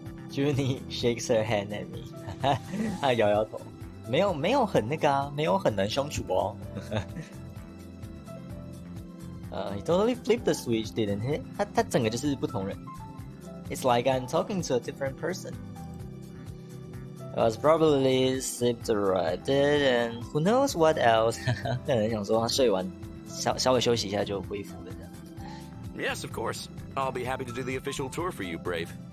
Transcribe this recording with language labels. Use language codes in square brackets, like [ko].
[en] Junie shakes her hand at me [zh] 他摇摇头，没有很那个啊，没有很难相处哦。 [en] He totally flipped the switch, didn't he? [zh] 他整个就是不同人。 [en] It's like I'm talking to a different person. I was probably sleep deprived and who knows what else. [zh] 可能想说他睡完稍微休息一下就恢复了这样。 [en] Yes, of course. I'll be happy to do the official tour for you, Brave.